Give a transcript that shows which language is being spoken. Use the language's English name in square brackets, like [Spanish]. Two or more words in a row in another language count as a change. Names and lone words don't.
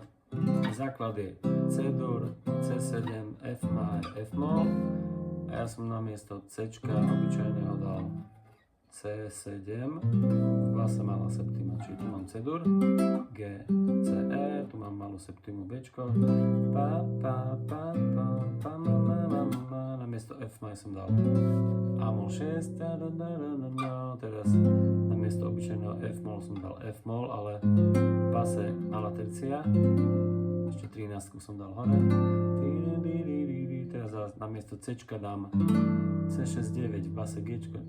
[Slovak] základ je C-dur, C7, F maj, F mol a ja som namiesto C obyčajného dal C7, v base malá septima, čiže tu mám C-dur, G, C, E, tu mám malú septimu B, pa, pa, pa, pa, pa, ma, ma, ma, ma, namiesto F maj som dal A-mol 6, teraz namiesto obyčajného F mol som dal F mol, ale v base malá tercia, ešte 13 som dal hore, teraz namiesto C dám C6-9, v base G,